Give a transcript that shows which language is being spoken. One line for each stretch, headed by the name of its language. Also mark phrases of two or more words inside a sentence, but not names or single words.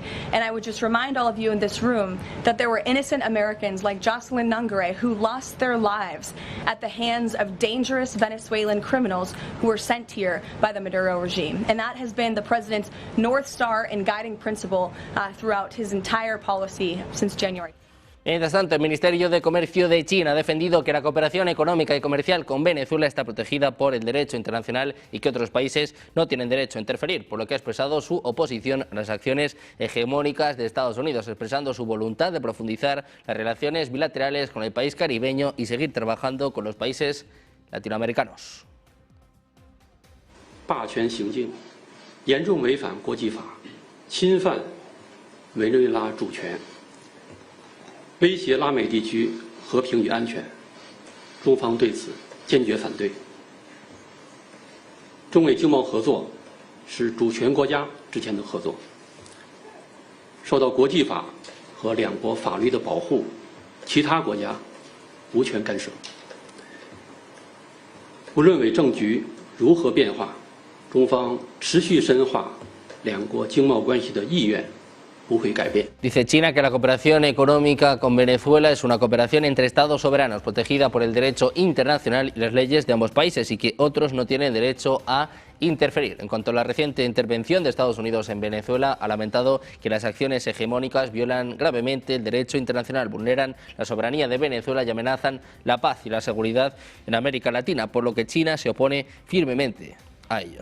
English: And I would just remind all of you in this room that there were innocent Americans like Jocelyn Nungare who lost their lives at the hands of dangerous Venezuelan criminals who were sent here by the Maduro regime. And that has been the president's North Star and guiding principle throughout his entire policy since January.
Spanish: Mientras tanto, el Ministerio de Comercio de China ha defendido que la cooperación económica y comercial con Venezuela está protegida por el derecho internacional y que otros países no tienen derecho a interferir, por lo que ha expresado su oposición a las acciones hegemónicas de Estados Unidos, expresando su voluntad de profundizar las relaciones bilaterales con el país caribeño y seguir trabajando con los países latinoamericanos.
Chinese: 霸权行径严重违反国际法，侵犯委内瑞拉主权，威胁拉美地区和平与安全，中方对此坚决反对。中美经贸合作是主权国家之间的合作，受到国际法和两国法律的保护，其他国家无权干涉。无论委政局如何变化，中方持续深化两国经贸关系的意愿
Spanish: Dice China que la cooperación económica con Venezuela es una cooperación entre estados soberanos, protegida por el derecho internacional y las leyes de ambos países, y que otros no tienen derecho a interferir. En cuanto a la reciente intervención de Estados Unidos en Venezuela, ha lamentado que las acciones hegemónicas violan gravemente el derecho internacional, vulneran la soberanía de Venezuela y amenazan la paz y la seguridad en América Latina, por lo que China se opone firmemente a ello.